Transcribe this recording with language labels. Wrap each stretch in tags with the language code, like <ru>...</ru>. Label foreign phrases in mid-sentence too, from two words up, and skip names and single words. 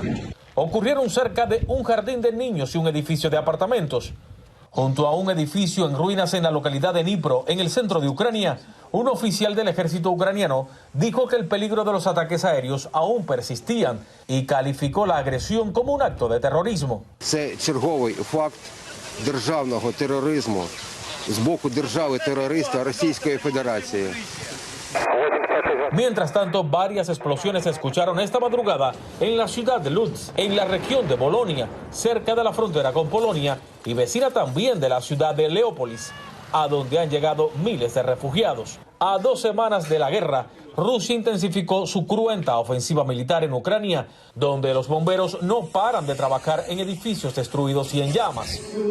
<es>Ocurrieron cerca de un jardín de niños y un edificio de apartamentos. Junto a un edificio en ruinas en la localidad de Dnipro, en el centro de Ucrania, un oficial del ejército ucraniano dijo que el peligro de los ataques aéreos aún persistían y calificó la agresión como un acto de terrorismo.</es> <uk>Це черговий факт державного тероризму з боку держави-терориста Російської Федерації.</uk> <es>Mientras tanto, varias explosiones se escucharon esta madrugada en la ciudad de Lutsk, en la región de Bolonia, cerca de la frontera con Polonia y vecina también de la ciudad de Leópolis, a donde han llegado miles de refugiados. A 2 semanas de la guerra, Rusia intensificó su cruenta ofensiva militar en Ucrania, donde los bomberos no paran de trabajar en edificios destruidos y en llamas.</es>